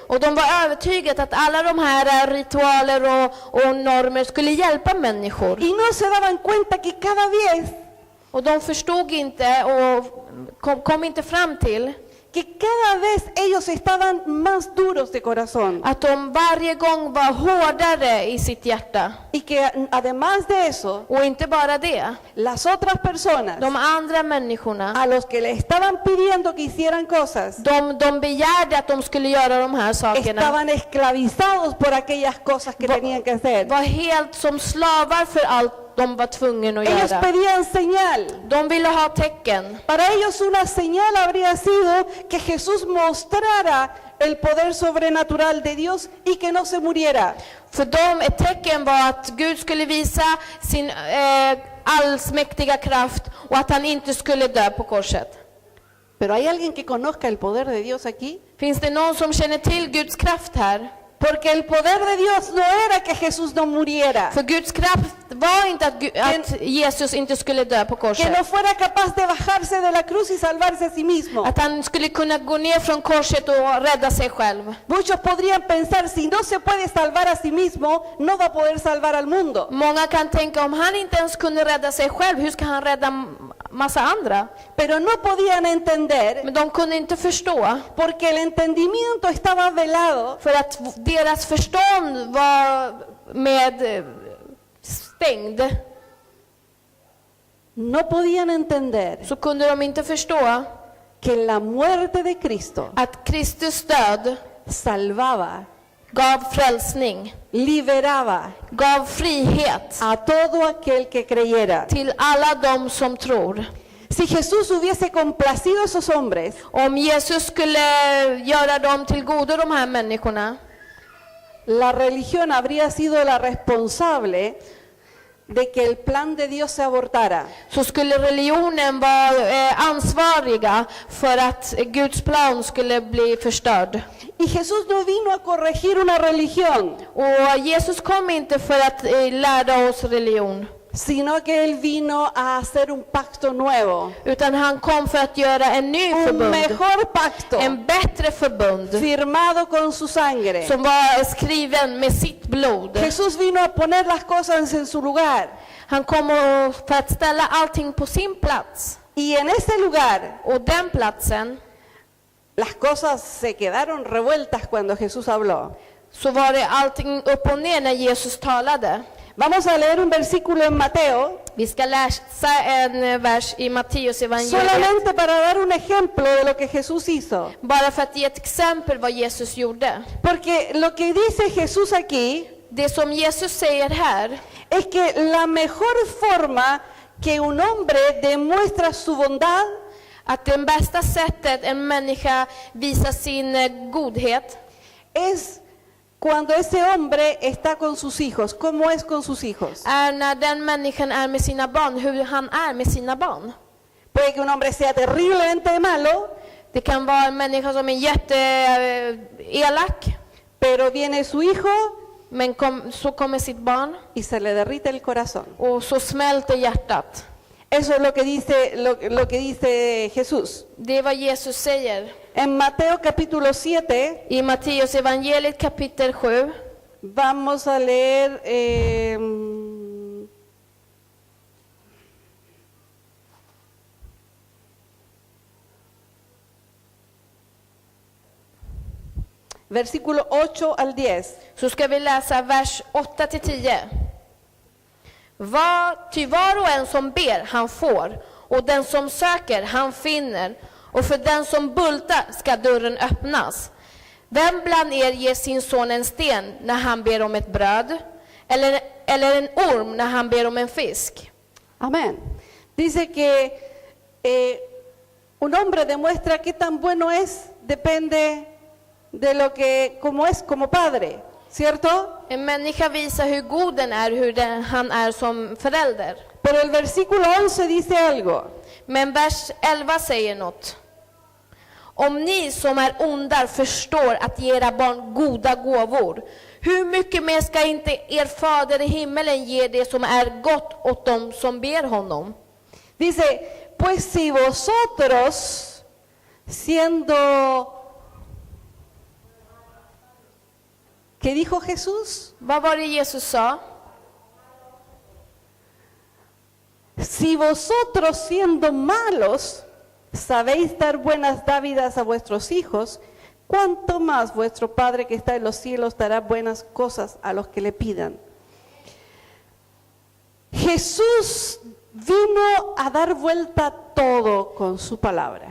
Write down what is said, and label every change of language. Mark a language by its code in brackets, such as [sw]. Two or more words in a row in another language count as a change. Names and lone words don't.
[sv] Och de var övertygade att alla de här ritualer och normer skulle hjälpa människor. [es] Y no se daban cuenta que cada vez [sv] Och de förstod inte och kom inte fram till [es] que cada vez ellos estaban más duros de corazón. [sv] att de varje gång var hårdare i sitt hjärta. [es] Y que además de eso, [sv] Och inte bara det. [es] las otras personas [sv] De andra människorna, [es] a los que le estaban pidiendo que hicieran cosas, [sv] de begärde att de skulle göra de här sakerna. [es] estaban esclavizados por aquellas cosas que tenían que hacer. [sv] Var helt som slavar för allt de var tvungna att [es] Ellos [sv] göra. [es] pedían señal. [sv] De ville ha tecken. [es] Para ellos una señal habría sido que Jesús mostrara el poder sobrenatural de Dios y que no se muriera. [sv] För dem ett tecken var att Gud skulle visa sin allsmäktiga kraft och att han inte skulle dö på korset. [es] Pero ¿hay alguien que conozca el poder de Dios aquí? [sv] Finns det någon som känner till Guds kraft här? [es] Porque el poder de Dios no era que Jesús no muriera, [sv] För Guds kraft var inte att Jesus inte skulle dö på [es] que no [sv] korset. [es] fuera capaz de bajarse de la cruz y salvarse a sí mismo. [sv] Att han skulle kunna gå ner från korset och rädda sig själv. [es] Muchos podrían pensar, si no se puede salvar a sí mismo, no va a poder salvar al mundo. [sv] Många kan tänka, om han inte ens kunde rädda sig själv, hur ska han rädda massa andra? [es] Pero no podían entender, [sv] Men de kunde inte förstå. [es] porque el entendimiento estaba velado, [sv] För att deras förstånd var stängd. [es] no podían entender [sv] Så kunde de inte förstå [es] que la muerte de Cristo [sv] att Kristus död [es] salvaba, [sv] gav frälsning, [es] liberaba [sv] gav frihet [es] a todo aquel que creyera. [sv] till alla de som tror. [es] Si Jesús hubiese complacido a esos hombres, [sv] Om Jesus skulle göra dem till godo, de här människorna, [es] la religión habría sido la responsable de que el plan de Dios se abortara. [sv] så skulle religionen vara ansvariga för att Guds plan skulle bli förstörd. [es] Y Jesús no vino a corregir una religión, [sv] Och Jesus kom inte för att lära oss religion, [es] sino que Él vino a hacer un pacto nuevo, [sv] utan han kom för att göra en ny [es] un [sv] förbund, [es] mejor pacto, [sv] en bättre förbund [es] firmado con su sangre. [sv] som var skriven med sitt blod. [es] Jesús vino a poner las cosas en su lugar. [sv] Han kom för att ställa allting på sin plats. [es] Y en ese lugar, [sv] Och den platsen, [es] las cosas se quedaron revueltas cuando Jesús habló. [sv] så var det allting upp och ner när Jesus talade. [es] Vamos a leer un versículo en Mateo, [sv] Vi ska läsa en vers i Matteus evangeliet, [es] solamente para dar un ejemplo de lo que Jesús hizo. [sv] bara för att ge ett exempel vad Jesus gjorde. [es] Porque lo que dice Jesús aquí [sv] Det som Jesus säger här, [es] es que la mejor forma que un hombre demuestra su bondad [sv] att det bästa sättet en människa visar sin godhet [es] es cuando ese hombre está con sus hijos. ¿Cómo es con sus hijos? [sv] är när den människan är med sina barn, hur han är med sina barn. [es] Puede que un hombre sea terriblemente malo, [sv] Det kan vara en människa som är jätteelak, [es] pero viene su hijo [sv] men så kommer sitt barn [es] y se le derrite el corazón. [sv] och så smälter hjärtat. [es] Eso es lo que dice, lo que dice Jesús. [sv] Det är vad Jesus säger. [es] En Mateo capítulo 7 [sv] I Matteus evangeliet kapitel 7, [es] vamos a leer versículo 8 al 10. [sv] så ska vi läsa vers 8-10. Ty var och en som ber, han får, och den som söker, han finner, och för den som bultar ska dörren öppnas. Vem bland er ger sin son en sten när han ber om ett bröd, eller en orm när han ber om en fisk? [es] Amén. Dice que un hombre demuestra qué tan bueno es, depende de lo que, como es como padre, ¿cierto? [sv] En människa visar hur god den är, han är som förälder. [es] Pero el versículo 11 dice algo. [sv] Men vers 11 säger något. Om ni som är ondar förstår att ge era barn goda gåvor, hur mycket mer ska inte er fader i himmelen ge det som är gott åt dem som ber honom? [es] Dice, pues si vosotros, siendo... ¿Qué dijo Jesús? [sv] Vad var det Jesus sa? [es] Si vosotros siendo malos sabéis dar buenas dádivas a vuestros hijos, ¿cuánto más vuestro Padre que está en los cielos dará buenas cosas a los que le pidan? Jesús vino a dar vuelta todo con su palabra.